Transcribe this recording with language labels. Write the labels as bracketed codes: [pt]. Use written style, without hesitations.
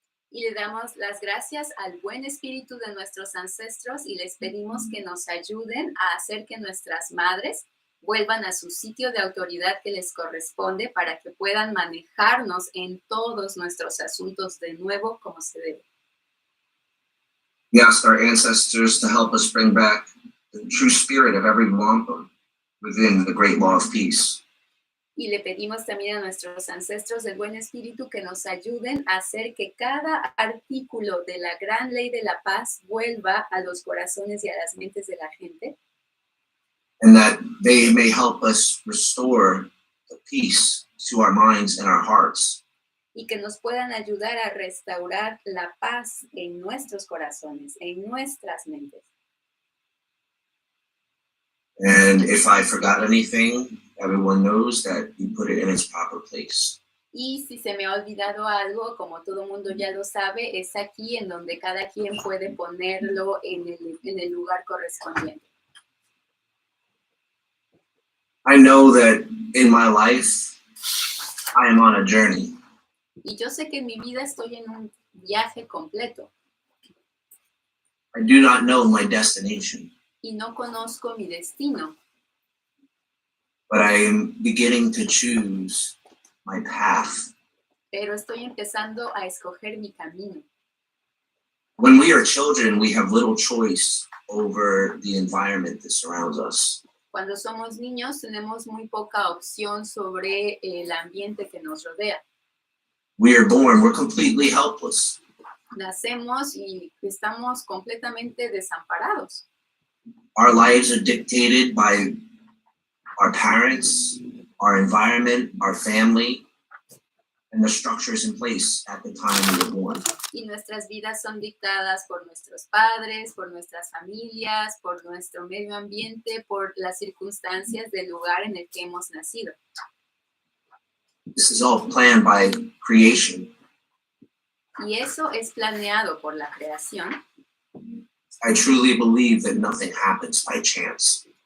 [es] Y le damos las gracias al buen espíritu de nuestros ancestros y les pedimos que nos ayuden a hacer que nuestras madres vuelvan a su sitio de autoridad que les corresponde para que puedan manejarnos en todos nuestros asuntos de nuevo como se debe. [en] We ask our ancestors to help us bring back the true spirit of every wampum within the great law of peace. [es] Y le pedimos también a nuestros ancestros del buen espíritu que nos ayuden a hacer que cada artículo de la gran ley de la paz vuelva a los corazones y a las mentes de la gente. [en] And that they may help us restore the peace to our minds and our hearts. [es] Y que nos puedan ayudar a restaurar la paz en nuestros corazones, en nuestras mentes. [en] And if I forgot anything, everyone knows that you put it in its proper place. [es] Y si se me ha olvidado algo, como todo mundo ya lo sabe, es aquí en donde cada quien puede ponerlo en el lugar correspondiente. [en] I know that in my life, I am on a journey. [es] Y yo sé que en mi vida estoy en un viaje completo [en] I do not know my destination, [es] y no conozco mi destino, [en] but I am beginning to choose my path. [es] pero estoy empezando a escoger mi camino. [en] When we are children, we have little choice over the environment that surrounds us. [es] Cuando somos niños tenemos muy poca opción sobre el ambiente que nos rodea. [en] We are born, we're completely helpless. [es] Nacemos y estamos completamente desamparados. [en] Our lives are dictated by our parents, our environment, our family, and the structures in place at the time we were born. [es] Y nuestras vidas son dictadas por nuestros padres, por nuestras familias, por nuestro medio ambiente, por las circunstancias del lugar en el que hemos nacido. [en] This is all planned by creation. [es] Y eso es planeado por la creación. [en] I truly believe that nothing happens by chance.